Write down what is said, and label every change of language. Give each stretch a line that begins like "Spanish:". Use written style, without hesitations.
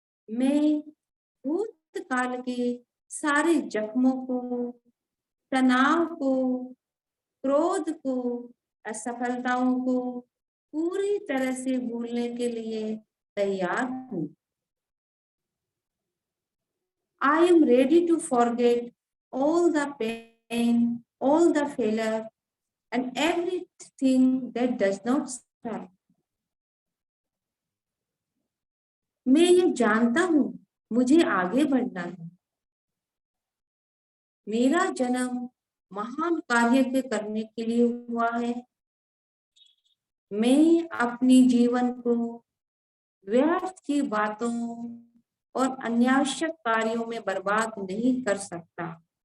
Hindi: मैं भूतकाल के सारे जख्मों को, तनाव को, क्रोध को, असफलताओं को पूरी तरह से भूलने के लिए तैयार हूँ।
English: I am ready to forget all the pain, all the failure, and everything that does not serve.
Hindi: मैं ये जानता हूँ मुझे आगे बढ़ना है। मेरा जन्म महान कार्य के करने के लिए हुआ है। मैं अपनी जीवन को व्यर्थ की बातों और अनावश्यक कार्यों में बर्बाद नहीं कर सकता।